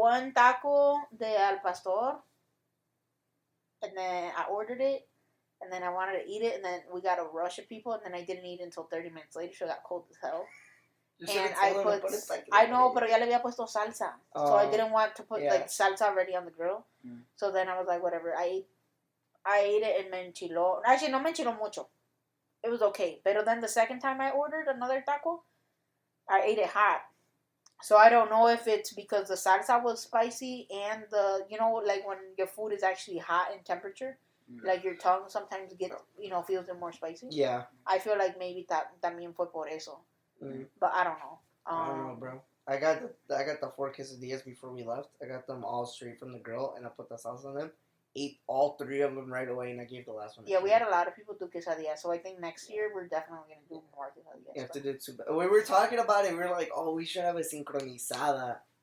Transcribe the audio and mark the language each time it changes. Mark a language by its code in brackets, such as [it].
[en] one taco de al pastor, and then I ordered it. And then I wanted to eat it, and then we got a rush of people, and then I didn't eat it until 30 minutes later, so it got cold as hell. And I know, [es] pero ya le había puesto salsa. [en] So I didn't want to put like salsa already on the grill. So then I was like, whatever. I ate it and [es] me enchiló. [en] Actually, [es] no me enchiló mucho. [en] It was okay. But then the second time I ordered another taco, I ate it hot. So I don't know if it's because the salsa was spicy and the, you know, like when your food is actually hot in temperature. Like your tongue sometimes gets, you know, feels it more spicy. Yeah. I feel like maybe [es] también fue por eso. [en] But I don't know. I don't know, bro. I got the 4 quesadillas before we left. I got them all straight from the grill, and I put the sauce on them. Ate all 3 of them right away, and I gave the last one. Yeah, we had a lot of people do quesadillas, so I think next year we're definitely gonna do more quesadillas. You have to do it too. We were talking about it. We were like, oh, we should have a sincronizada.